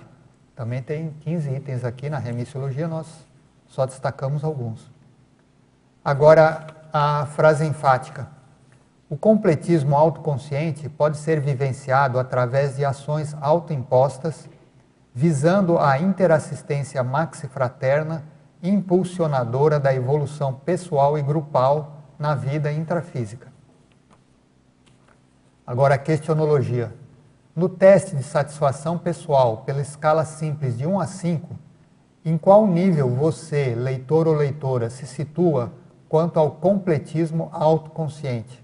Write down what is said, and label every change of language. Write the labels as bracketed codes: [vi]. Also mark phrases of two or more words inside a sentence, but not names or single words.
[pt] Também tem 15 itens aqui na remissiologia, nós só destacamos alguns. Agora, a frase enfática. O completismo autoconsciente pode ser vivenciado através de ações autoimpostas, visando a interassistência maxifraterna, impulsionadora da evolução pessoal e grupal na vida intrafísica. Agora a questionologia. No teste de satisfação pessoal pela escala simples de 1 a 5, em qual nível você, leitor ou leitora, se situa quanto ao completismo autoconsciente?